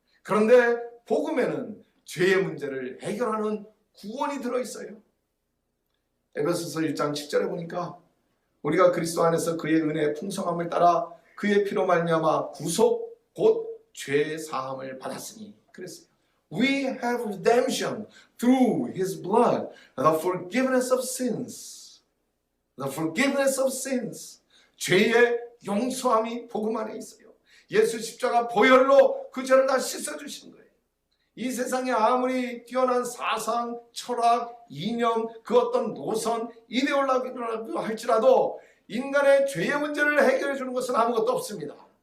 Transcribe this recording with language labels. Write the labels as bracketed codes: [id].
[ko] 그런데 복음에는 죄의 문제를 해결하는 구원이 들어있어요. 에베소서 1장 7절에 보니까 우리가 그리스도 안에서 그의 은혜의 풍성함을 따라 그의 피로 말미암아 구속 곧 죄 사함을 받았으니 그랬어요. [en] We have redemption through His blood, the forgiveness of sins. The forgiveness of sins. [ko] 죄의 용서함이 복음 안에 있어요. 예수 십자가 보혈로 그 죄를 다 씻어주신 거예요. 이 세상에 아무리 뛰어난 사상, 철학, 이념, 그 어떤 노선, 이데올로기라고 할지라도 인간의 죄의 문제를 해결해 주는 것은 아무것도 없습니다.